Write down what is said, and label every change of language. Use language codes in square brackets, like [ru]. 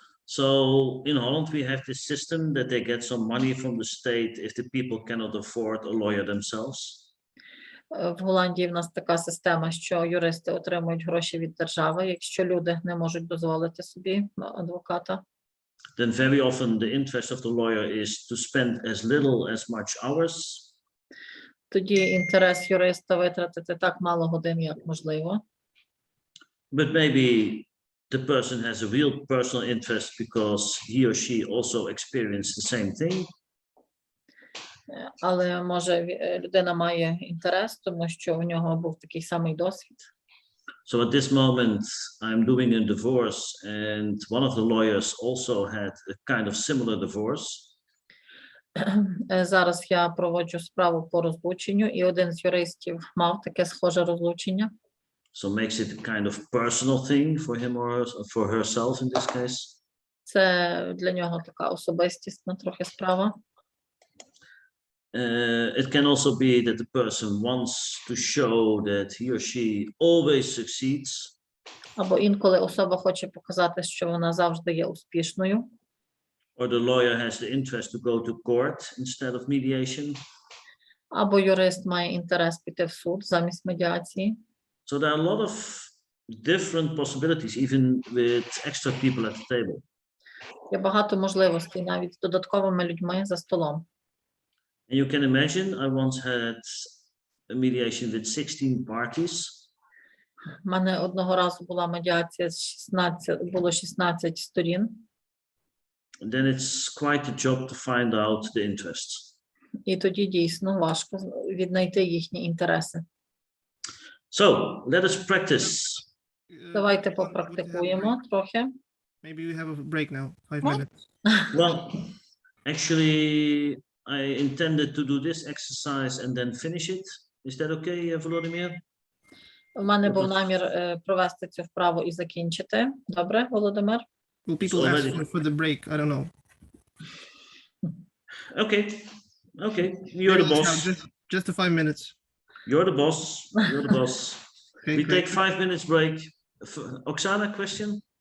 [en] So in Holland, we have this system that they get some money from the state if the people cannot afford a lawyer themselves. [uk] В Голландії в нас така система, що юристи отримують гроші від держави, якщо люди не можуть дозволити собі адвоката. [en] Then very often the interest of the lawyer is to spend as little as much hours. [uk] Тоді інтерес юриста витратити так мало годин, як можливо. [en] But maybe the person has a real personal interest because he or she also experienced the same thing. [uk] Але може людина має інтерес, тому що у нього був такий самий досвід. [en] So at this moment, I'm doing a divorce, and one of the lawyers also had a kind of similar divorce. [uk] Зараз я проводжу справу по розлученню, і один з юристів мав таке схоже розлучення. [en] So makes it a kind of personal thing for him or for herself in this case. [uk] Це для нього така особистісна трохи справа. [en] It can also be that the person wants to show that he or she always succeeds. [uk] Або інколи особа хоче показати, що вона завжди є успішною. [en] Or the lawyer has the interest to go to court instead of mediation. [uk] Або юрист має інтерес піти в суд замість медіації. [en] So there are a lot of different possibilities, even with extra people at the table. [uk] Є багато можливостей навіть з додатковими людьми за столом. [en] And you can imagine, I once had a mediation with 16 parties. [uk] У мене одного разу була медіація з було 16 сторін. [en] And then it's quite a job to find out the interests. [uk] І тоді дійсно важко віднайти їхні інтереси. [en] So let us practice. [uk] Давайте попрактикуємо трохи. [en] Maybe we have a break now, 5 minutes. Well, actually, I intended to do this exercise and then finish it. Is that okay, Volodymyr? [uk] У мене був намір провести цю вправу і закінчити. Добре, Володимир? [en] Will people ask for the break? I don't know. Okay, okay, you're the boss. Just the 5 minutes. You're the boss. You're the boss. Okay, We great. take 5 minutes break. Oksana, question?